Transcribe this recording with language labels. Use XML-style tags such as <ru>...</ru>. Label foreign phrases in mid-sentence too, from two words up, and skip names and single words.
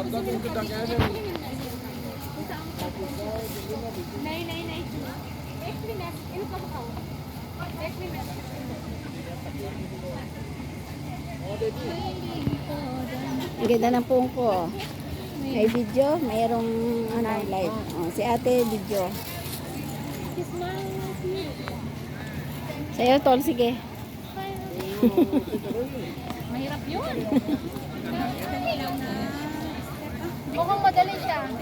<en>That's what you can get.</en> <hi>नहीं एक मिनट इनको बताओ एक मिनट</hi> <tl>Ang ganda ng puong ko. May video, mayroong ano, live. Oh, si ate video. Sa'yo, tol, sige. mahirap yun mukhang madali siya</tl>